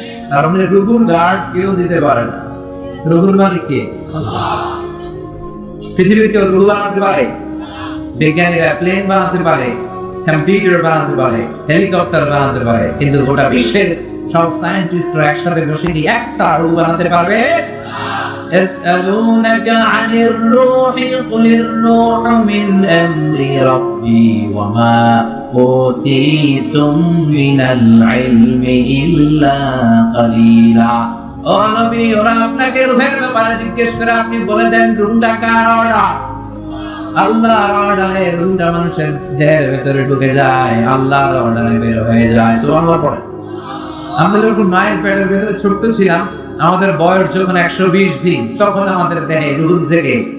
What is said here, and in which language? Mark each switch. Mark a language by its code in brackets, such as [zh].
[bn] তার মানে রঘুর গার্ড কেউ দিতে পারে না। রঘুর মালিক কে? পৃথিবীর কেউ রঘু বানাতে পারে? বিজ্ঞানীরা প্লেন বানাতে পারে, কম্পিউটার বানাতে পারে, হেলিকপ্টার বানাতে পারে, কিন্তু গোটা বিশ্বের সব সায়েন্টিস্টরা একসাথে বসে কি একটা রঘু বানাতে পারবে? [ar] يسألونك عن الروح قل الروح من أمر ربي وما أوتيتم من العلم إلا قليلا। [bn] ও নবী, ওরা আপনাকে রূহের ব্যাপারে জিজ্ঞেস করে, আপনি বলে দেন রূহটা কার অর্ডার? আল্লাহর অর্ডারে রূহটা মানুষের দেহের ভেতরে ঢুকে যায়, আল্লাহর অর্ডারে বের হয়ে যায়। সুবহানাল্লাহ পড়ে। আমরা যখন মায়ের পেটের ভেতরে ছোট্ট ছিলাম, আমাদের বয়স যখন 120 দিন, তখন আমাদের দেহে রূহ জেগে।